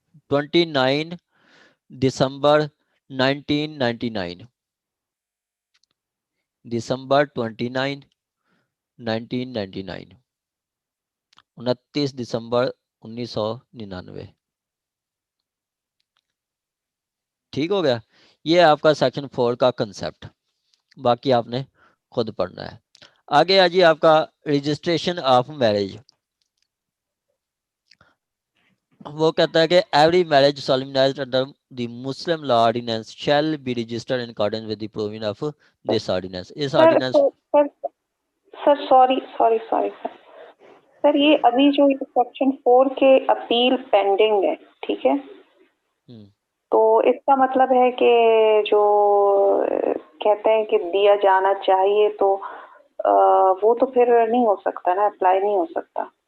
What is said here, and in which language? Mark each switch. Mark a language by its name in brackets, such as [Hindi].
[Urdu] 29 دسمبر 1999 دسمبر 29 1999 29 دسمبر 1999. ٹھیک ہو گیا، یہ آپ کا سیکشن 4 کا کنسیپٹ، باقی آپ نے خود پڑھنا ہے. آگے آجی آپ کا رجسٹریشن آف میرج. وہ کہتا ہے کہ [English] Every marriage solemnized under the Muslim law ordinance shall be registered in accordance with the provision of this ordinance. [Urdu] اس ordinance sir sorry sir یہ ابھی جو سیکشن 4 کے اپیل پینڈنگ ہے، ٹھیک ہے، تو اس کا مطلب ہے کہ جو کہتے ہیں کہ دیا جانا چاہیے تو وہ تو پھر نہیں ہو سکتا نا، اپلائی نہیں ہو سکتا.